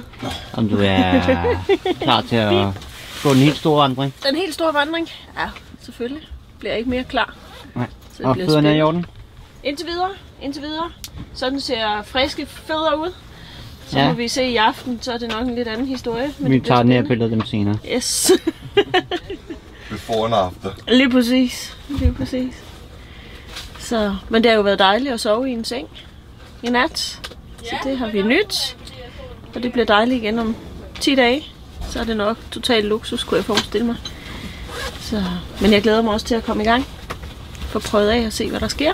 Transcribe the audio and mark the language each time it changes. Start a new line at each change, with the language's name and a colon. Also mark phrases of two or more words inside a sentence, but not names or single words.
Danish: Om du er klar til at gå en helt stor vandring? Den helt store vandring? Ja, selvfølgelig. Bliver jeg ikke mere klar. Nej. Og fødderne er i orden? Indtil videre. Sådan ser friske fødder ud. Så må vi se i aften, så er det nok en lidt anden historie. Men vi tager nærbilleder af dem senere.
English: Yes. Before and after.
Danish: Lige præcis. Så, men det har jo været dejligt at sove i en seng i nat. Så det har vi nyt. Og det bliver dejligt igen om 10 dage. Så er det nok total luksus, kunne jeg forestille mig. Så, men jeg glæder mig også til at komme i gang. Få prøvet af og se, hvad der sker.